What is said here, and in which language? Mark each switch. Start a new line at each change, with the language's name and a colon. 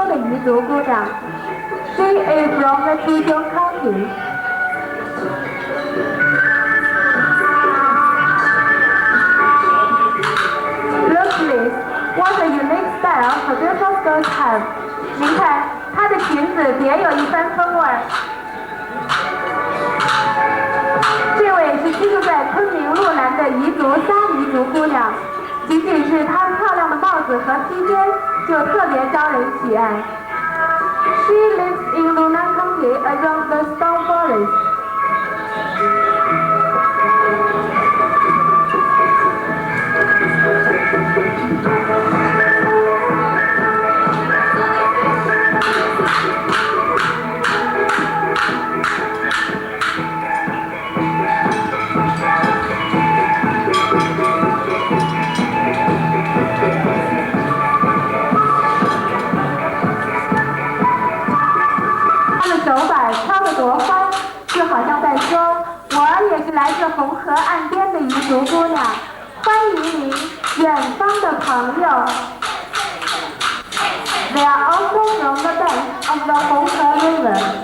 Chinese: 彝族姑娘
English: ，She is from the Chuzhou County. Look, please, what a unique style her beautiful skirts have.
Chinese: 您看，她的裙子别有一番风味。这位是居住在昆明路南的彝族沙彝族姑娘，仅仅是她漂亮的帽子和披肩就特别招人喜爱。
English: She lives in Lunan County around the stone forest.
Chinese: 手板敲得多欢，就好像在说，我也是来自红河岸边的彝族姑娘，欢迎您，远方的朋友。
English: They are also from the bank of the Honghe River.